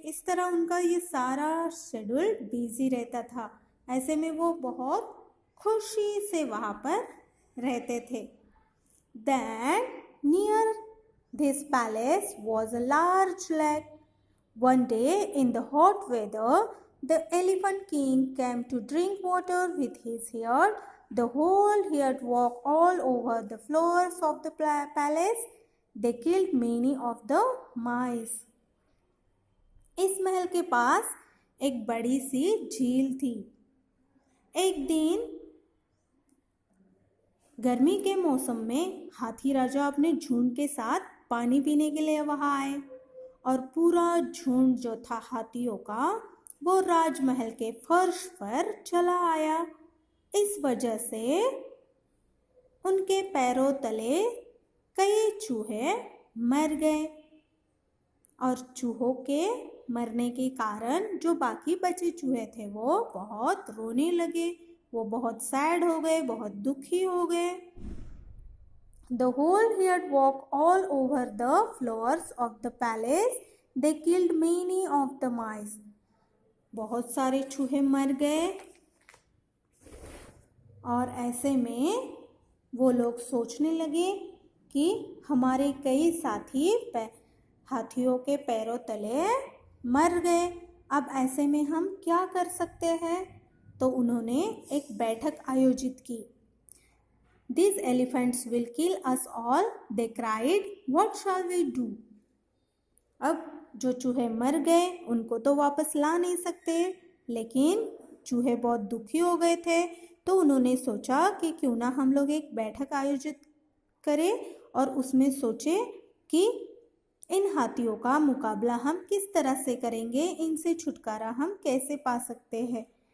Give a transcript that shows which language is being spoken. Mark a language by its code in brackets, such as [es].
[hi] इस तरह उनका ये सारा शेड्यूल बिजी रहता था. ऐसे में वो बहुत खुशी से वहाँ पर रहते थे. [en] Then near this palace was a large lake. One day in the hot weather, the elephant king came to drink water with his herd. The whole herd walked all over the floors of the palace. They killed many of the mice. [hi] इस महल के पास एक बड़ी सी झील थी. एक दिन गर्मी के मौसम में हाथी राजा अपने झुंड के साथ पानी पीने के लिए वहाँ आए और पूरा झुंड जो था हाथियों का वो राजमहल के फर्श पर चला आया. इस वजह से उनके पैरों तले कई चूहे मर गए और चूहों के मरने के कारण जो बाकी बचे चूहे थे वो बहुत रोने लगे. वो बहुत सैड हो गए, बहुत दुखी हो गए. [en] The whole herd walked all over the floors of the palace. They killed many of the mice. [hi] बहुत सारे चूहे मर गए और ऐसे में वो लोग सोचने लगे कि हमारे कई साथी हाथियों के पैरों तले मर गए। अब ऐसे में हम क्या कर सकते हैं? तो उन्होंने एक बैठक आयोजित की। [en] These elephants will kill us all, they cried. What shall we do? [hi] अब जो चूहे मर गए उनको तो वापस ला नहीं सकते, लेकिन चूहे बहुत दुखी हो गए थे, तो उन्होंने सोचा कि क्यों ना हम लोग एक बैठक आयोजित करें और उसमें सोचे कि इन हाथियों का मुकाबला हम किस तरह से करेंगे, इनसे छुटकारा हम कैसे पा सकते हैं।